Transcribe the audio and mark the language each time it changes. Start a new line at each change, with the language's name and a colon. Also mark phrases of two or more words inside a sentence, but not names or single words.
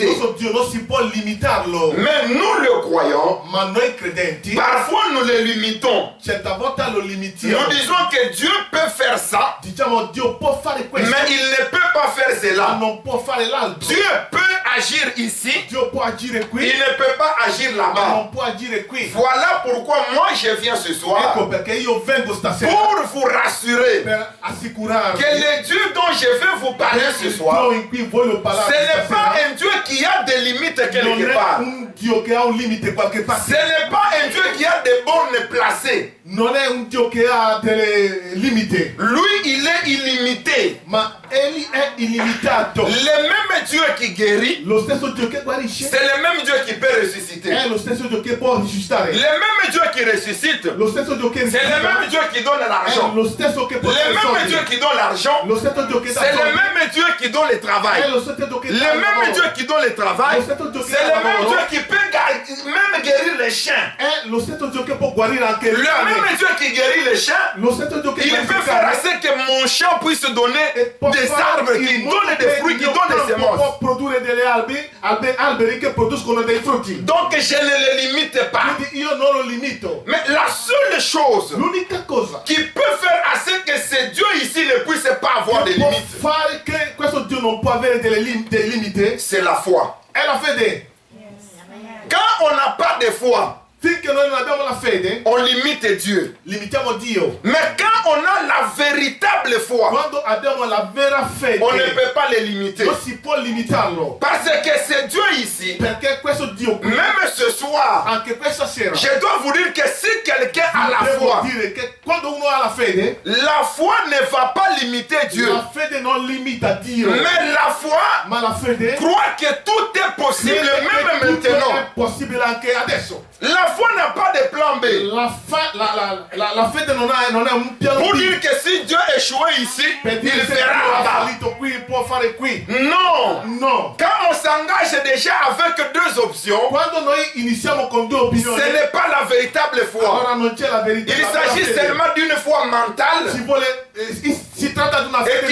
Italian: nostro Dio non si può limitarlo.
French: Mais nous le croyons.
Italian: Ma noi credenti
French: Parfois, nous le limitons.
Italian: certe volte lo limitiamo.
French: Nous disons que Dieu peut faire ça,
Italian: Diciamo Dio può fare questo,
French: mais il ne peut pas faire
Italian: ma
French: cela.
Italian: non può fare l'altro.
French: Dieu peut agir ici,
Italian: Dio può agire
French: il
Italian: qui,
French: ne peut pas agir
Italian: ma
French: là-bas.
Italian: non può agire qui.
French: Voilà pourquoi moi je viens ce
Italian: Ecco
French: soir
Italian: perché io vengo stasera
French: pour vous rassurer
Italian: per assicurarvi
French: que le Dieu dont je vais vous parler ce
Italian: il
French: soir,
Italian: Dio in cui voglio parlare
French: ce n'est pas
Italian: stasera
French: un Dieu qui a des limites
Italian: non
French: quelque
Italian: è
French: part.
Italian: un Dio che ha un limite qualche
French: Ce
Italian: parte.
French: n'est pas un Dieu qui a des bornes placées.
Italian: Non è un Dio che ha delle limiti,
French: Lui, il est illimité.
Italian: ma egli è illimitato.
French: Le même Dieu qui guérit,
Italian: Lo stesso Dio che guarisce
French: c'est le même Dieu qui peut ressusciter.
Italian: è lo stesso Dio che può risuscitare.
French: Le même Dieu qui ressuscite,
Italian: Lo stesso Dio che
French: c'est le
Italian: risuscita
French: même Dieu qui donne
Italian: è
French: l'argent.
Italian: lo stesso che può
French: Le
Italian: dare
French: même
Italian: soldi.
French: Dieu qui donne l'argent,
Italian: Lo stesso Dio che dà
French: c'est le
Italian: soldi
French: même Dieu qui donne le
Italian: è
French: travail.
Italian: lo stesso Dio che
French: Le
Italian: dà il
French: même
Italian: lavoro.
French: Dieu qui donne le travail, c'est le même Dieu qui peut même guérir les chiens.
Italian: È lo stesso Dio che può guarire anche
French: Le
Italian: il cane.
French: même Dieu qui guérit les chiens,
Italian: Lo stesso Dio che
French: il
Italian: guarisce
French: peut
Italian: il
French: faire
Italian: cane.
French: assez que mon champ puisse donner
Italian: E può
French: des
Italian: fare
French: arbres
Italian: in
French: qui
Italian: modo
French: donnent
Italian: che
French: des fruits,
Italian: il
French: qui
Italian: mio
French: donnent des
Italian: campo
French: semences.
Italian: può produrre delle alberi che producono dei frutti.
French: Donc je ne le limite pas.
Italian: Quindi io non lo limito.
French: Mais la seule chose
Italian: L'unica cosa
French: qui peut faire assez que ce Dieu ici ne puisse pas avoir de
Italian: che può
French: limites,
Italian: fare che questo Dio non può avere dei limiti
French: c'est la foi.
Italian: è la fede.
French: Quand on n'a pas de foi,
Italian: Finché noi non abbiamo la fede,
French: on limite Dieu.
Italian: limitiamo Dio.
French: Mais quand on a la véritable foi,
Italian: Quando abbiamo la vera fede,
French: on ne peut pas le limiter.
Italian: non si può limitarlo.
French: Parce que ce Dieu ici,
Italian: Perché questo Dio qui,
French: même ce soir,
Italian: anche questa sera,
French: je dois vous dire que si quelqu'un a la
Italian: devo
French: foi,
Italian: dire che quando uno ha la fede,
French: la foi ne va pas limiter Dieu.
Italian: la fede non limita Dio,
French: Mais la foi
Italian: ma la fede
French: croit que tout est possible,
Italian: crede che
French: même
Italian: tutto
French: maintenant.
Italian: è possibile anche adesso.
French: La foi n'a pas de plan B.
Italian: La fede non è un piano
French: Pour
Italian: B.
French: dire que si Dieu échouait ici,
Italian: Per
French: il
Italian: dire se Dio
French: fera
Italian: ha
French: là-bas.
Italian: fallito qui, può fare qui.
French: Non.
Italian: No.
French: Quand on s'engage déjà avec deux options,
Italian: Quando noi iniziamo con due opinioni,
French: ce n'est pas la véritable foi.
Italian: allora non c'è la verità.
French: Il
Italian: la vera
French: s'agit
Italian: fede.
French: seulement d'une foi mentale
Italian: Si tratta di una